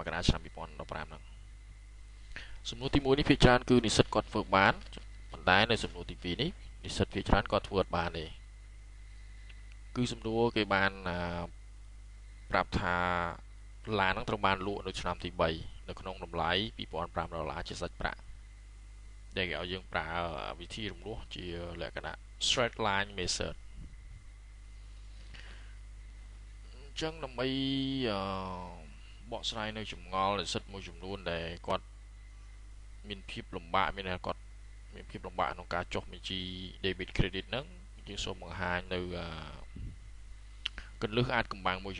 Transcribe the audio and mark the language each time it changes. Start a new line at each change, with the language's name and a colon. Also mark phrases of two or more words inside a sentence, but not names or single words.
Khmer: មករាឆ្នាំ2015ហ្នឹងសំណួរទី1នេះភាគច្រើនគឺនិស្សិតគាត់ធ្វើបានប៉ុន្តែនៅសំណួរទី2នេះនិស្សិតភាគច្រើនគាត់ធ្វើអត់បានទេគឺសំណួរគេបានប្រាប់ថាឡានហ្នឹងត្រូវបានលក់នៅឆ្នាំទី3នៅក្នុងតម្លៃ$2,500ជាសាច់ប្រាក់ដែលគេឲ្យយើងប្រើវិធីរំលោះជាលក្ខណៈ
English: straight line method
Khmer: អញ្ចឹងដើម្បីបកស្រាយនៅចម្ងល់និស្សិតមួយចំនួនដែលគាត់មានភាពលំបាកមានគាត់មានភា ពលំបាកក្នុងការចុះបញ្ជី
English: debit credit
Khmer: ហ្នឹងយើងសូមបង្ហាញនៅគន្លឹះអាចកំបាំងមួយ